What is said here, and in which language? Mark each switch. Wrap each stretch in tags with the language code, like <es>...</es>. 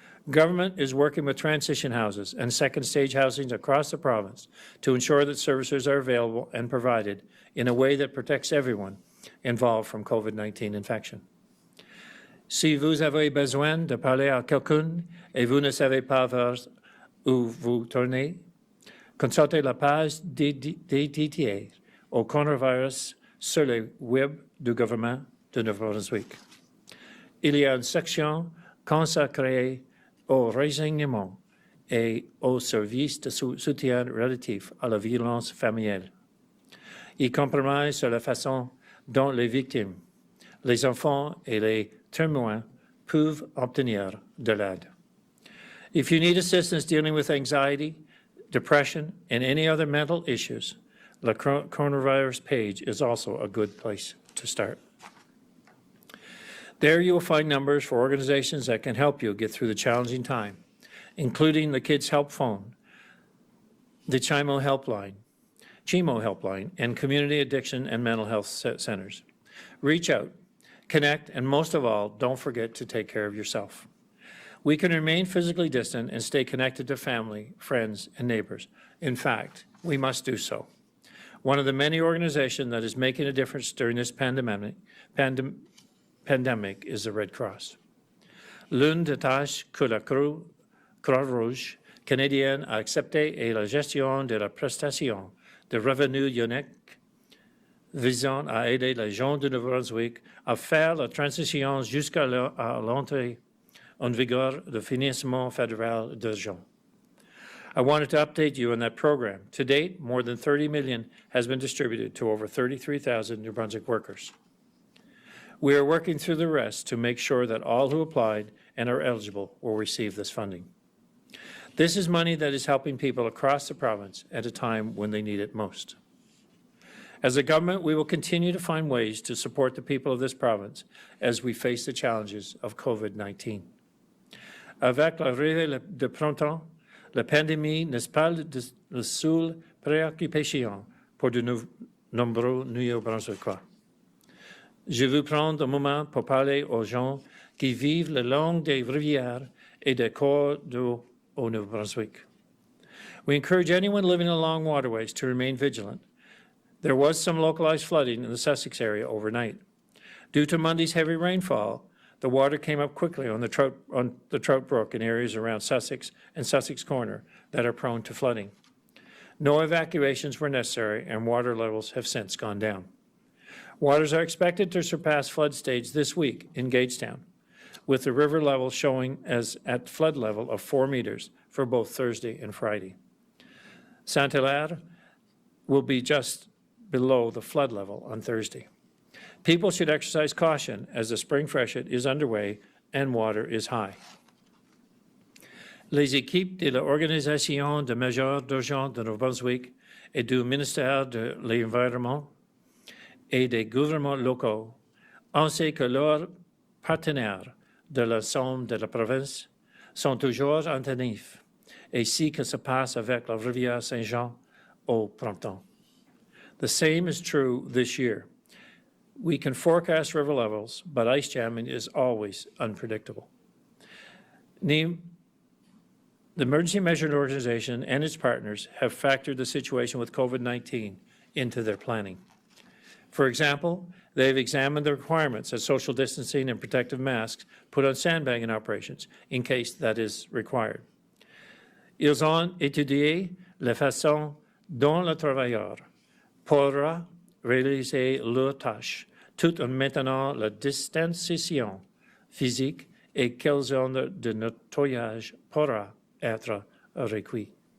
<en>Government is working with transition houses and second-stage housings across the province to ensure that services are available and provided in a way that protects everyone involved from COVID-19 infection.</en> <fr>Si vous avez besoin de parler à quelqu'un et vous ne savez pas vers où vous tournez, consultez la page dédiée au coronavirus sur le web du gouvernement de Nouveau-Brunswick. Il y a une section consacrée au renseignement et aux services de soutien relatifs à la violence familiale. Il comprend sur la façon dont les victimes, les enfants et les témoins peuvent obtenir de l'aide.</fr> <en>If you need assistance dealing with anxiety, depression, and any other mental issues, the coronavirus page is also a good place to start. There you will find numbers for organizations that can help you get through the challenging time, including the Kids Help Phone, the CHIMO Helpline, and Community Addiction and Mental Health Centers. Reach out, connect, and most of all, don't forget to take care of yourself. We can remain physically distant and stay connected to family, friends, and neighbors. In fact, we must do so. One of the many organizations that is making a difference during this pandemic is the Red Cross.</en> <fr>L'une des tâches que la Croix-Rouge canadienne a acceptée est la gestion de la prestation de revenus unique visant à aider les gens de Nouveau-Brunswick à faire la transition jusqu'à l'entrée en vigueur du financement fédéral d'urgence.</fr> <en>I wanted to update you on that program. To date, more than $30 million has been distributed to over 33,000 New Brunswick workers. We are working through the rest to make sure that all who applied and are eligible will receive this funding. This is money that is helping people across the province at a time when they need it most. As a government, we will continue to find ways to support the people of this province as we face the challenges of COVID-19.</en> <fr>Avec l'arrivée de printemps, la pandémie n'est pas la seule préoccupation pour de nombreux Néo-Brunswickois. Je veux prendre un moment pour parler aux gens qui vivent le long des rivières et des cours d'eau au New-Brunswick.</fr> <en>We encourage anyone living along waterways to remain vigilant. There was some localized flooding in the Sussex area overnight. Due to Monday's heavy rainfall, the water came up quickly on the Trout Brook in areas around Sussex and Sussex Corner that are prone to flooding. No evacuations were necessary, and water levels have since gone down. Waters are expected to surpass flood stage this week in Gagetown, with the river level showing as at flood level of 4 meters for both Thursday and Friday. Saint-Hilaire will be just below the flood level on Thursday. People should exercise caution as the spring freshet is underway and water is high.</en> <fr>Les équipes de l'Organisation de mesures d'urgence de New-Brunswick et du ministère de l'Environnement et des gouvernements locaux, ainsi que leurs partenaires de l'ensemble de la province, sont toujours attentifs et ce qui se passe avec la rivière Saint-Jean au printemps.</fr> <en>The same is true this year. We can forecast river levels, but ice jamming is always unpredictable. The Emergency Measure Organization and its partners have factored the situation with COVID-19 into their planning. For example, they've examined the requirements of social distancing and protective masks put on sandbagging operations in case that is required.</en> <fr>Ils ont étudié la façon dont le travailleur pourra réaliser leurs tâches tout en maintenant la distanciation physique et quelle zone de nettoyage pourra être requis.</fr>